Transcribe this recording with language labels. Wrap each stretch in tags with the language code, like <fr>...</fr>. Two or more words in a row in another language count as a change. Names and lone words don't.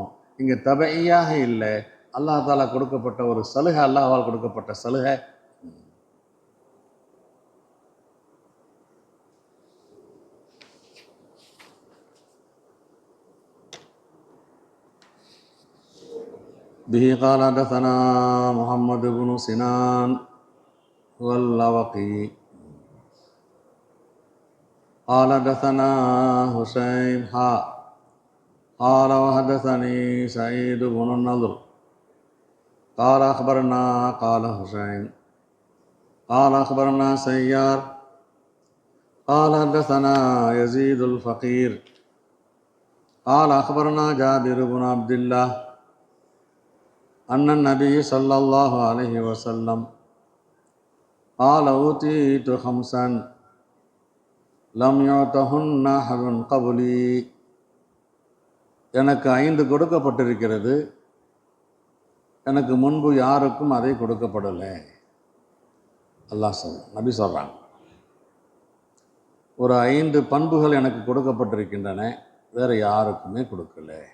<ta>இங்கே தபையாக இல்லை,</ta> <ar>الله تعالى</ar> <ta>கொடுக்கப்பட்ட ஒரு சலுகை, அல்லாஹ்வால் கொடுக்கப்பட்ட சலுகை.</ta> <ar>பிஹி قال حدثنا محمد بن سنان واللوقي قال حدثنا حسين قال وحدثني سعيد بن النضر قال أخبرنا قال حسين قال أخبرنا سيار قال حدثنا يزيد الفقير قال أخبرنا جابر بن عبد الله أن النبي صلى الله عليه وسلم قال أوتيت خمسا لم يعطهن أحد قبلي.</ar> <ta>எனக்கு 5 கொடுக்கப்பட்டிருக்கிறது, எனக்கு முன்பு யாருக்கும் அதை கொடுக்கப்படலை. அல்லாஹ் நபி சொல்கிறாங்க, ஒரு 5 பண்புகள் எனக்கு கொடுக்கப்பட்டிருக்கின்றன, வேறு யாருக்குமே கொடுக்கல.</ta>